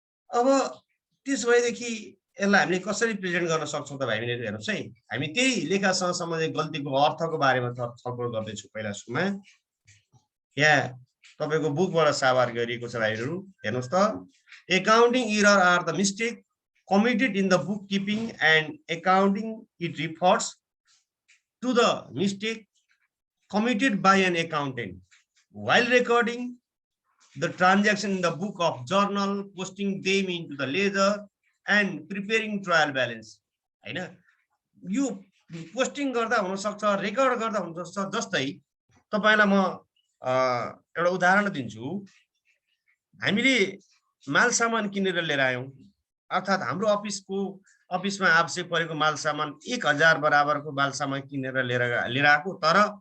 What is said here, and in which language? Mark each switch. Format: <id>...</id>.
<ne>अब त्यस भएदेखि यसलाई हामीले कसरी प्रेजेन्ट गर्न सक्छौं त भाइ बहिनीहरु? हेर्नुस् है, हामी त्यही लेखासँग सम्बन्धित गल्तीको अर्थको बारेमा छलफल गर्दै छु। पहिला सुरुमा यहाँ तपाईको बुकबाट साभार गरिएको छ भाइ बहिनीहरु, हेर्नुस् त।</ne> <en>Accounting error are the mistake committed in the bookkeeping and accounting. It refers to the mistake committed by an accountant while recording the transaction in the book of journal, posting them into the ledger and preparing trial balance</en> <ne>हैन। यो posting गर्दा हुन सक्छ, record गर्दा हुन सक्छ। जस्तै तपाईलाई म एउटा उदाहरण दिन्छु। हामीले माल सामान किनेर लिएर आयौं, अर्थात हाम्रो अफिसमा आवश्यक परेको माल सामान 1000 बराबरको माल सामान किनेर लिएर आएको, तर</ne>